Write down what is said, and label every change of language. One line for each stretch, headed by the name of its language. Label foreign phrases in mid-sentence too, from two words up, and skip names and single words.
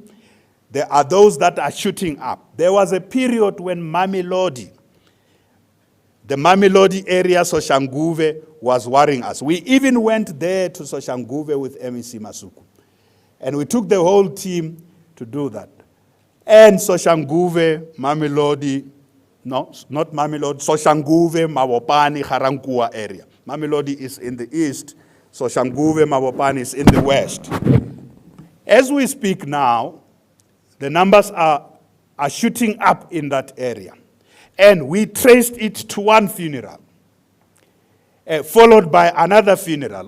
English: There are those that are shooting up. There was a period when the Mamelodi area, Soshanguve, was worrying us. We even went there to Soshanguve with MEC Masuku. And we took the whole team to do that. And Soshanguve, Mamelodi, no, not Mamelodi, Soshanguve, Mabopane, Garankuwa area. Mamelodi is in the east, Soshanguve, Mabopane is in the west. As we speak now, the numbers are shooting up in that area. And we traced it to one funeral, followed by another funeral.